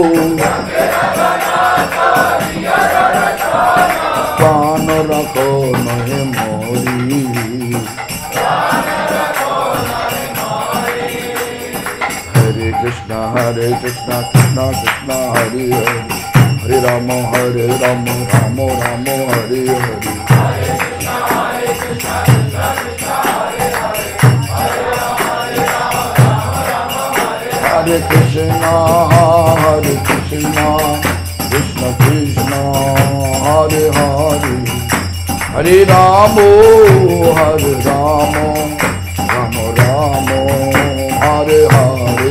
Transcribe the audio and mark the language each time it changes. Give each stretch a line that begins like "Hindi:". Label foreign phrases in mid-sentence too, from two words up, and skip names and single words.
Bangla: প্রাণ রাখ নহে মরি
Sanskrit: হরে কৃষ্ণ কৃষ্ণ কৃষ্ণ হরে হরে হরে রাম রাম রাম হরে হরে हरे कृष्ण, कृष्ण कृष्ण, हरे हरे, हरे रामो, रामो रामो, हरे हरे.